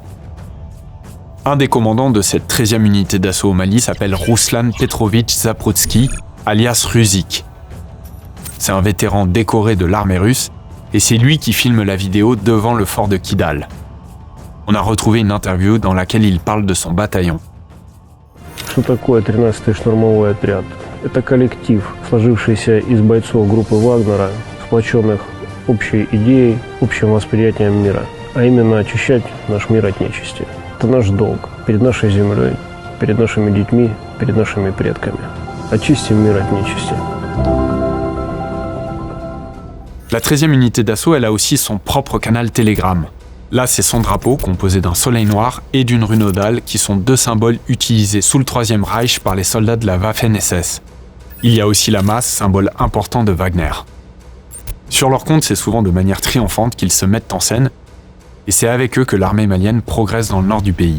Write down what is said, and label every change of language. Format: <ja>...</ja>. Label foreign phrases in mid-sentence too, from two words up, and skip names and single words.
<fr>Un des commandants de cette 13e unité d'assaut au Mali s'appelle Ruslan Petrovitch Zaprutsky, alias Ruzik. C'est un vétéran décoré de l'armée russe et c'est lui qui filme la vidéo devant le fort de Kidal. On a retrouvé une interview dans laquelle il parle de son bataillon.</fr> <ru>Что такое 13-й штурмовой отряд? Это коллектив, сложившийся из бойцов группы Вагнера, сплоченных общей идеей, общим восприятием мира, а именно очищать наш мир от нечисти. Это наш долг перед нашей землей, перед нашими детьми, перед нашими предками. Очистим мир от нечисти.</ru> <fr>La 13e unité d'assaut, elle a aussi son propre canal Telegram. Là, c'est son drapeau, composé d'un soleil noir et d'une rue nodale, qui sont deux symboles utilisés sous le Troisième Reich par les soldats de la Waffen-SS. Il y a aussi la masse, symbole important de Wagner. Sur leur compte, c'est souvent de manière triomphante qu'ils se mettent en scène, et c'est avec eux que l'armée malienne progresse dans le nord du pays.</fr>